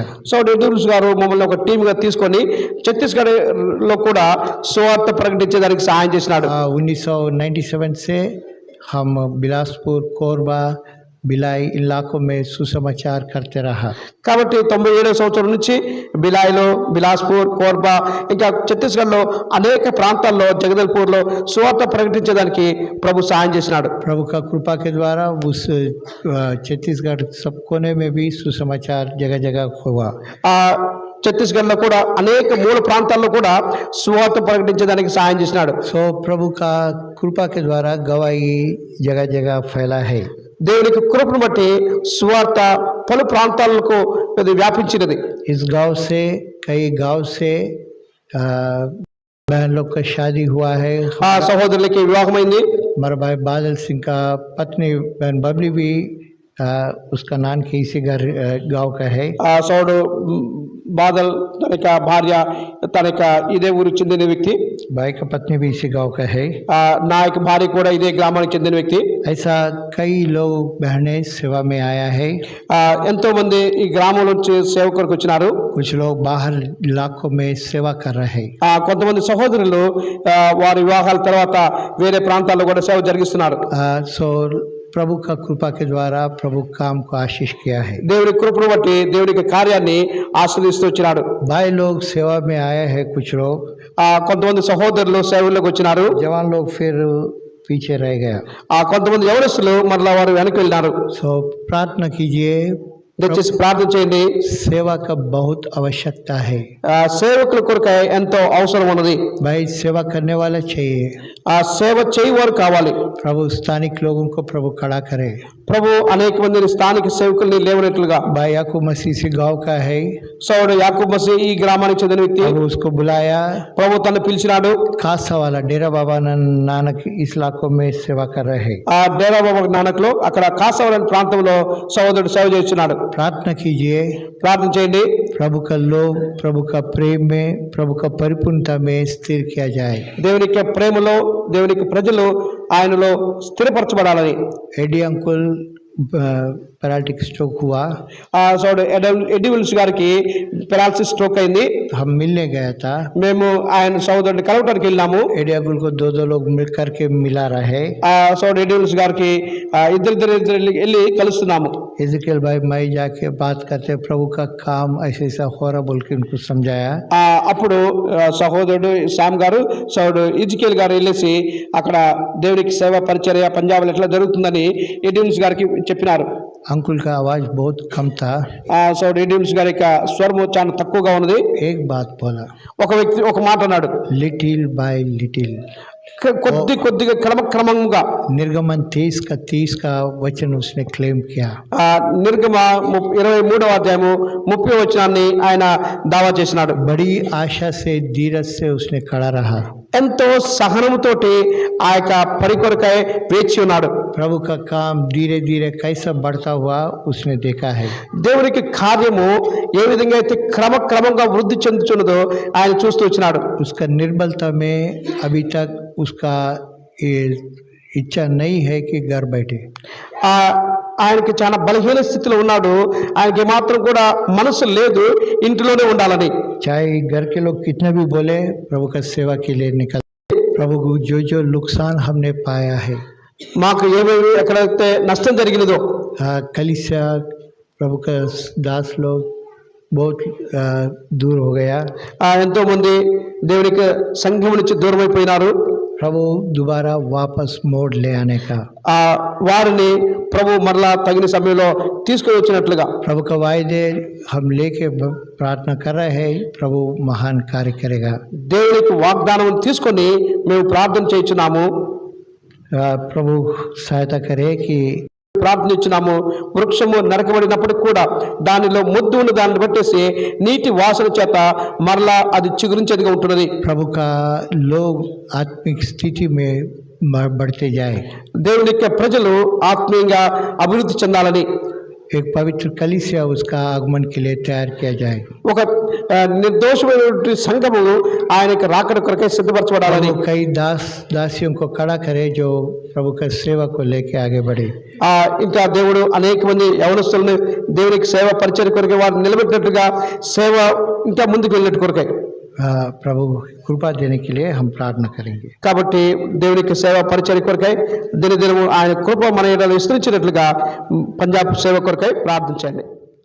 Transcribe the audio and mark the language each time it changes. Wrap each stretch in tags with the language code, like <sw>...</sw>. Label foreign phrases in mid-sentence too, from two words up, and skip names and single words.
<te>సోదరుడు ఎడ్యూర్స్ గారు మమ్మల్ని ఒక టీమ్గా తీసుకొని ఛత్తీస్గఢ్ లో కూడా సువార్త ప్రకటించేదానికి సహాయం చేసినాడు.</te> <hi>1997 से हम बिलासपुर, कोरबा, बिलाई इलाकों में सुसमाचार करते रहा।</hi> <te>కాబట్టి 97వ సంవత్సరం నుంచి బిలాయిలో, బిలాస్పూర్, కోర్బా ఇంకా ఛత్తీస్గఢ్లో అనేక ప్రాంతాల్లో, జగదల్పూర్లో సువార్త ప్రకటించడానికి ప్రభు సహాయం చేసినాడు.</te> <hi>प्रभु का कृपा के द्वारा उस छत्तीसगढ़ सब कोने में भी सुसमाचार जगह जगह हुआ।</hi> <te>ఛత్తీస్గఢ్లో కూడా అనేక మూల ప్రాంతాల్లో కూడా సువార్త ప్రకటించడానికి సహాయం చేసినాడు.</te> <hi>सो प्रभु का कृपा के द्वारा गवाही जगह जगह फैला है।</hi> <te>దేవునికి కృపను బట్టి సువార్త పలు ప్రాంతాలకు ఇది వ్యాపించినది.</te> <hi>इस गांव से कई गांव से बहन लोग का शादी हुआ है.</hi> <te>ఆ సహోదరులకి వివాహమైంది.</te> <hi>हमारा भाई बादल सिंह का पत्नी बहन बबली भी उसका नाम के इसी गांव का है.</hi> <te>ఆ సోడు బాదల్ తన యొక్క భార్య తన యొక్క ఇదే ఊరు చెందిన వ్యక్తి.</te> <hi>भाई का पत्नी भी इसी गांव का है.</hi> <te>నా యొక్క భార్య కూడా ఇదే గ్రామానికి చెందిన వ్యక్తి.</te> <hi>ऐसा कई लोग बहनें सेवा में आया है.</hi> <te>ఎంతో మంది ఈ గ్రామం నుంచి సేవ కొరకు వచ్చినారు.</te> <hi>कुछ लोग बाहर इलाकों में सेवा कर रहे हैं.</hi> <te>కొంతమంది సహోదరులు వారి వివాహాల తర్వాత వేరే ప్రాంతాల్లో కూడా సేవ జరిగిస్తున్నారు.</te> <hi>सो प्रभु का कृपा के द्वारा प्रभु काम को आशीष किया है.</hi> <te>దేవుడి కృపను బట్టి దేవుడి యొక్క కార్యాన్ని ఆశీర్వదిస్తూ వచ్చినాడు.</te> <hi>भाई लोग सेवा में आए हैं. कुछ लोग</hi> <te>కొంతమంది సహోదరులు సేవల్లోకి వచ్చినారు.</te> <hi>जवान लोग फिर पीछे रह गया.</hi> <te>కొంతమంది యవనస్తులు మరలా వారు వెనక్కి వెళ్ళినారు.</te> <hi>सो प्रार्थना कीजिए.</hi> <te>దయచేసి ప్రార్థన చేయండి.</te> <hi>सेवा का बहुत आवश्यकता है.</hi> <te>సేవకుల కొరకై ఎంతో అవసరం ఉన్నది.</te> <hi>भाई सेवा करने वाला चाहिए.</hi> <te>సేవ చేయవారు కావాలి.</te> <hi>प्रभु स्थानिक लोगों को प्रभु खड़ा करे.</hi> <te>ప్రభు అనేక మంది స్థానిక సేవకుల్ని లేవనెట్లుగా.</te> <hi>भाई याकूब मसीह से गांव का है.</hi> <te>సోదరుడు యాకూబ్ మసీ ఈ గ్రామానికి చెందిన వ్యక్తి.</te> <hi>प्रभु उसको बुलाया.</hi> <te>ప్రభు తను పిలిచినాడు.</te> <hi>खासा वाला डेरा बाबा नानक इस इलाकों में सेवा कर रहे हैं.</hi> <te>డేరా బాబా నానక్ లో అక్కడ కాసవరం ప్రాంతంలో సహోదరుడు సేవ చేస్తున్నాడు.</te> <hi>प्रार्थना कीजिए.</hi> <te>ప్రార్థన చేయండి.</te> <hi>प्रभु का लोभ, प्रभु का प्रेम में, प्रभु का परिपूर्णता में स्थिर किया जाए.</hi> <te>దేవుని యొక్క ప్రేమలో దేవుని యొక్క ప్రజలు ఆయనలో స్థిరపరచబడాలని.</te> <hi>एडी अंकुल</hi> <en>paralytic stroke</en> <hi>हुआ.</hi> <te>సోదరుడు ఎడివిల్స్ గారికి</te> <en>paralysis stroke</en> <te>అయింది.</te> <hi>हम मिलने गया था.</hi> <te>మేము ఆయన సహోదరుడిని కలవటానికి వెళ్ళాము.</te> <hi>एडी अंकुल को दो लोग मिल करके मिला रहे.</hi> <te>సోదరుడు ఎడివిల్స్ గారికి ఇద్దరు వెళ్ళి కలుస్తున్నాము.</te> <hi>इज़राइल भाई मैं जाके बात करते प्रभु का काम ऐसे ऐसा हो रहा बोल के उनको समझाया.</hi> <te>అప్పుడు సహోదరుడు శ్యామ్ గారు సోదరుడు ఇజ్రాయేల్ గారు వెళ్ళేసి అక్కడ దేవునికి సేవ పరిచర్య పంజాబ్లో ఎట్లా జరుగుతుందని ఎడివిల్స్ గారికి చెప్పినారు.</te> <hi>अंकुल का आवाज बहुत कम था.</hi> <te>సోదరుడు ఎడివిల్స్ గారి యొక్క స్వరము చాలా తక్కువగా ఉన్నది.</te> <hi>एक बात बोला.</hi> <te>ఒక వ్యక్తి ఒక మాట అన్నాడు.</te> <en>little by little.</en> <te>కొద్దిగా క్రమక్రమంగా.</te> <hi>निर्गमन 23 का वचन उसने क्लेम किया.</hi> <te>నిర్గమ 23వ అధ్యాయము 30వ వచనాన్ని ఆయన దావా చేసినాడు.</te> <hi>बड़ी आशा से धीरज से उसने खड़ा रहा.</hi> <te>ఎంతో సహనముతోటి ఆ యొక్క పని కొరకై వేచి ఉన్నాడు.</te> <hi>प्रभु का काम धीरे धीरे कैसा बढ़ता हुआ उसने देखा है.</hi> <te>దేవునికి కార్యము ఏ విధంగా అయితే క్రమక్రమంగా వృద్ధి చెందుతున్నదో ఆయన చూస్తూ వచ్చినాడు.</te> <hi>उसका निर्बलता में अभी तक उसका इच्छा नहीं है कि घर बैठे.</hi> <te>ఆయనకి చాలా బలహీన స్థితిలో ఉన్నాడు. ఆయనకి మాత్రం కూడా మనసు లేదు ఇంటిలోనే ఉండాలని.</te> <hi>चाहे घर के लोग कितना भी बोले प्रभु का सेवा के लिए निकल. प्रभु को जो नुकसान हमने पाया है.</hi> <te>మాకు ఏమేమి ఎక్కడైతే నష్టం జరిగినదో</te> <hi>कलीसिया प्रभु का दास लोग बहुत दूर हो गया.</hi> <te>ఎంతో మంది దేవునికి సంఘం నుంచి దూరం అయిపోయినారు.</te> <hi>प्रभु दोबारा वापस मोड़ ले आने का.</hi> <te>వారిని ప్రభు మరలా తగిన సమయంలో తీసుకొని వచ్చినట్లుగా.</te> <hi>प्रभु का वायदे हम लेके प्रार्थना कर रहे हैं. प्रभु महान कार्य करेगा.</hi> <te>దేవునికి వాగ్దానం తీసుకొని మేము ప్రార్థన చేయించున్నాము.</te> <hi>प्रभु सहायता करे कि</hi> <te>ప్రార్థించున్నాము. వృక్షము నరకబడినప్పటికి కూడా దానిలో ముద్దు ఉన్న దాన్ని బట్టేసి నీటి వాసన చేత మరలా అది చిగురించేదిగా ఉంటున్నది.</te> <hi>प्रभु का लोग आत्मिक स्थिति में बढ़ते जाए.</hi> <te>దేవుని యొక్క ప్రజలు ఆత్మీయంగా అభివృద్ధి చెందాలని</te> <hi>एक पवित्र कलीसिया उसका आगमन के लिए तैयार किया जाए.</hi> <te>ఒక నిర్దోషమైనటువంటి సంఘము ఆయనకి రాకడ కొరకై సిద్ధపరచబడాలని.</te> <hi>कई दासियों को खड़ा करे जो प्रभु का सेवा को लेके आगे बढ़े.</hi> <te>ఇంకా దేవుడు అనేక మంది యవనస్తులను దేవునికి సేవ పరిచయం కొరకే వారిని నిలబెట్టినట్టుగా సేవ ఇంకా ముందుకు వెళ్ళినట్టు కొరకై</te> <hi>प्रभु कृपा देने के लिए हम प्रार्थना करेंगे.</hi> <te>కాబట్టి దేవునికి సేవ పరిచయం కొరకై దినదినము ఆయన కృప మన ఎడల విస్తరించినట్లుగా పంజాబ్ సేవ కొరకై ప్రార్థించండి.</te>